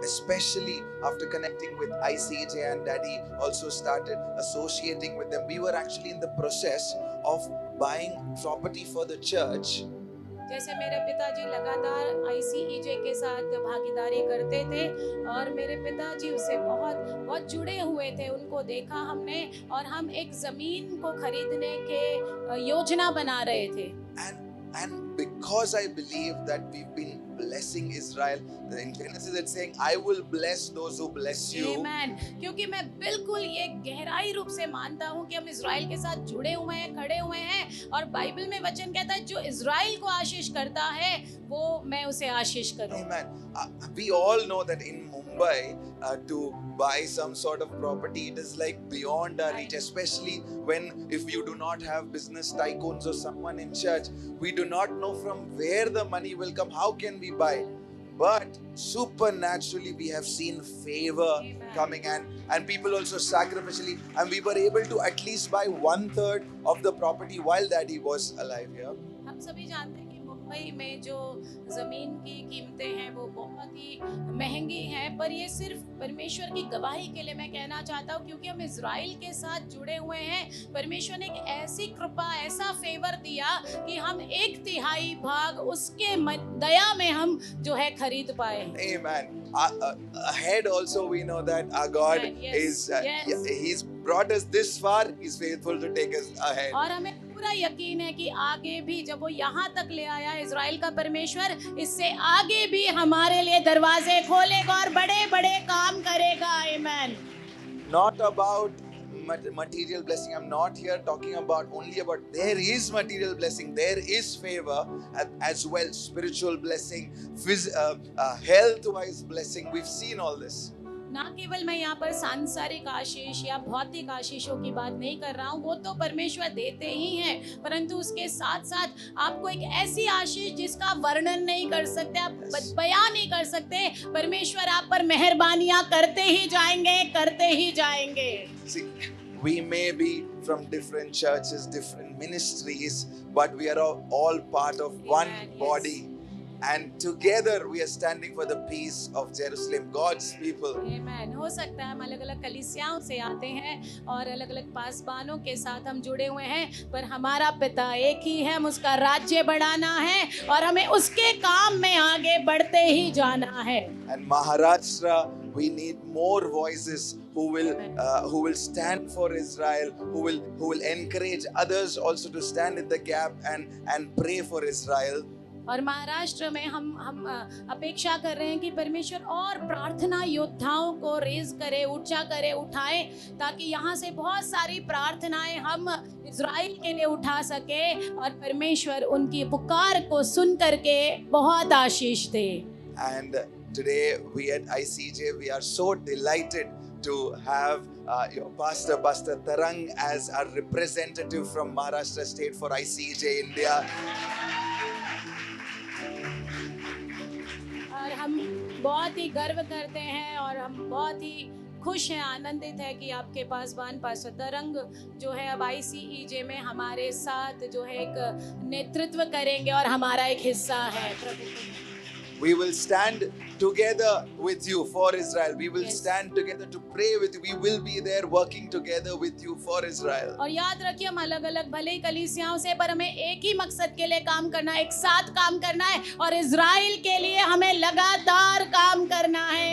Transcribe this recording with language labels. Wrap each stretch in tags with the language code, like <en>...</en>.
<en>Especially after connecting with ICJ and Daddy also started associating with them. We were actually in the process of buying property for the church.</en> <hi>जैसे मेरे पिताजी लगातार ICEJ के साथ भागीदारी करते थे और मेरे पिताजी उससे बहुत जुड़े हुए थे, उनको देखा हमने और हम एक ज़मीन को खरीदने के योजना बना रहे थे.</hi> <en>And because I believe that we've been blessing Israel, in Genesis it's saying, I will bless those who bless you. Amen.</en> <hi>क्योंकि मैं बिल्कुल ये गहराई रूप से मानता हूँ कि हम इज़राइल के साथ जुड़े हुए हैं, खड़े हुए हैं और बाइबल में वचन कहता है जो इज़राइल को आशीष करता है वो मैं उसे आशीष करूँ.</hi> <en>Amen. We all know that in Mumbai to buy some sort of property, it is like beyond our reach, especially when if you do not have business tycoons or someone in church, we do not know from where the money will come. How can we buy? but supernaturally we have seen favor coming, and people also sacrificially, and we were able to at least buy 1/3 of the property while Daddy was alive here.</en> <hi>हम सभी जानते हैं कि मुंबई में जो ज़मीन की कीमतें हैं वो बहुत ही महंगी हैं, पर ये सिर्फ परमेश्वर की गवाही के लिए मैं कहना चाहता हूँ, क्योंकि हम इज़राइल के साथ जुड़े हुए हैं। परमेश्वर ने एक ऐसी कृपा, ऐसा फेवर दिया कि हम 1/3 भाग उसके दया में हम जो है खरीद पाए।</hi> <en>Amen. Ahead also we know that our God Yes, yes. He's brought us this far. He's faithful to take us ahead.</en> <hi>और हमें पूरा यकीन है कि आगे भी जब वो यहाँ तक ले आया इज़राइल का परमेश्वर, इससे आगे भी हमारे लिए दरवाजे खोलेगा और बड़े बड़े काम करेगा। आमीन।</hi> <en>Not about material blessing. I'm not here talking about only about, there is material blessing, there is favor as well, spiritual blessing, health wise blessing. We've seen all this.</en> <hi>ना केवल मैं यहाँ पर सांसारिक आशीष या भौतिक आशीषों की बात नहीं कर रहा हूँ, वो तो परमेश्वर देते ही हैं, परंतु उसके साथ साथ आपको एक ऐसी आशीष जिसका वर्णन नहीं कर सकते, आप बयान नहीं कर सकते। परमेश्वर आप पर मेहरबानियां करते ही जाएंगे, करते ही जाएंगे।</hi> <en>See, we may be from different churches, different ministries, but we are all part of one Amen, body. And together we are standing for the peace of Jerusalem, God's people.</en> <hi>आमीन। हो सकता है हम अलग अलग कलीसियाओं से आते हैं और अलग अलग पासबानों के साथ हम जुड़े हुए हैं, पर हमारा पिता एक ही है, हम उसका राज्य बढ़ाना है और हमें उसके काम में आगे बढ़ते ही जाना है।</hi> <en>And Maharashtra, we need more voices who will stand for Israel, who will encourage others also to stand in the gap and pray for Israel.</en> <hi>और महाराष्ट्र में हम अपेक्षा कर रहे हैं कि परमेश्वर और प्रार्थना योद्धाओं को रेज करे, ऊंचा करे, उठाए, ताकि यहाँ से बहुत सारी प्रार्थनाएं हम इज़राइल के लिए उठा सके और परमेश्वर उनकी पुकार को सुन करके बहुत आशीष दे।</hi> <en>And today we at ICJ, we are so delighted to have your pastor, Pastor Tarang, as our representative from Maharashtra State for ICJ India.</en> <hi>और हम बहुत ही गर्व करते हैं और हम बहुत ही खुश हैं, आनंदित है कि आपके पासबान पास्टर तरंग जो है अब ICEJ में हमारे साथ जो है एक नेतृत्व करेंगे और हमारा एक हिस्सा है।</hi> <en>We will stand together with you for Israel. We will stand together to pray with you. We will be there working together with you for Israel.</en> <hi>और याद रखिए, हम अलग अलग भले ही कलीसियाओं से, पर हमें एक ही मकसद के लिए काम करना है, एक साथ काम करना है और इज़राइल के लिए हमें लगातार काम करना है।</hi>